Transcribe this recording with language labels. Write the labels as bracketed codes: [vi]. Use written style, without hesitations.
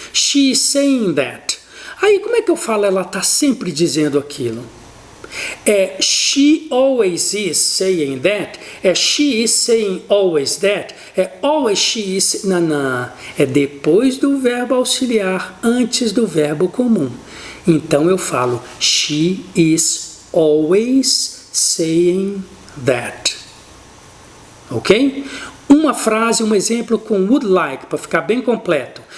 [en] She is saying that. [pt] Aí como é que eu falo ela está sempre dizendo aquilo? É [en] she always is saying that, [pt] é [en] she is saying always that, [pt] é always she is, não, é depois do verbo auxiliar, antes do verbo comum. Então eu falo [en] she is always saying that, [pt] ok? Uma frase, um exemplo com would like, para ficar bem completo.